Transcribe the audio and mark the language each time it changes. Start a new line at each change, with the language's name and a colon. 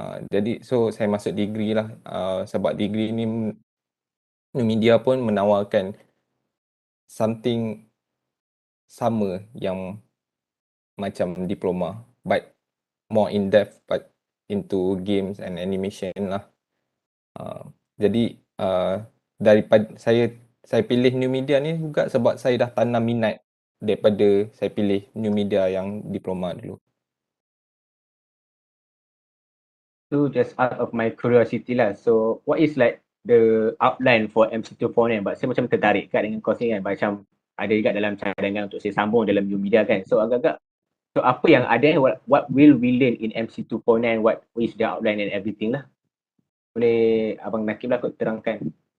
Malay: Jadi so saya masuk degree lah, sebab degree ni new media pun menawarkan something sama yang macam diploma,
English: but more in depth, but into games and animation
Malay: lah. Jadi daripada saya pilih new media ni juga sebab saya dah tanam minat daripada saya pilih new media yang diploma dulu.
English: So just out of my curiosity lah. So what is like the outline for MC249?
Malay: Sebab saya macam tertarik kat dengan course ni kan. Macam ada juga dalam cadangan untuk saya sambung dalam new media kan.
English: So agak-agak, so
Malay: apa yang ada,
English: what will we learn in MC249? What is the outline and everything lah.
Malay: Boleh Abang Naqib lah kot terangkan.